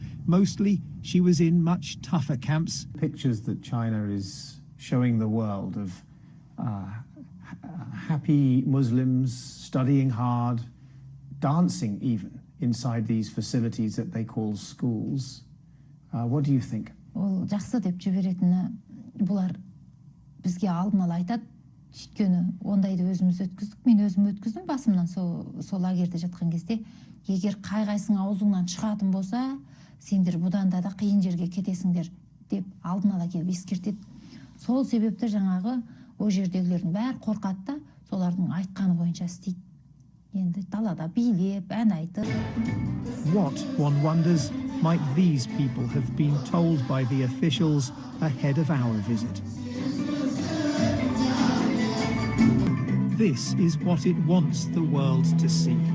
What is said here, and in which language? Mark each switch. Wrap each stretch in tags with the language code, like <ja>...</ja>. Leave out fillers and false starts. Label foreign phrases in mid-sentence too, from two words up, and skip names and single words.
<en>Mostly, she was in much tougher camps. Pictures that China is showing the world of happy Muslims studying hard, dancing even, inside these facilities that they call schools. What do you think?</en> <kk>Ол жақсы деп жіберетіні, бұлар бізге алдын ала айтады. Өйткені ондайды өзіміз өткіздік, мен өзім өткіздім басымнан сол лагерьде жатқан кезде. Егер қай-қайсың аузыңнан шығатын болса, сендер бұдан да қиын жерге кетесіңдер деп алдын ала келіп ескертеді. Сол себепті жаңағы о жердегілердің бәрі қорқады да, солардың айтқаны бойынша істейді. Енді далада билеп, ән айтып.</kk> <en>What, one wonders, might these people have been told by the officials ahead of our visit? This is what it wants the world to see.</en>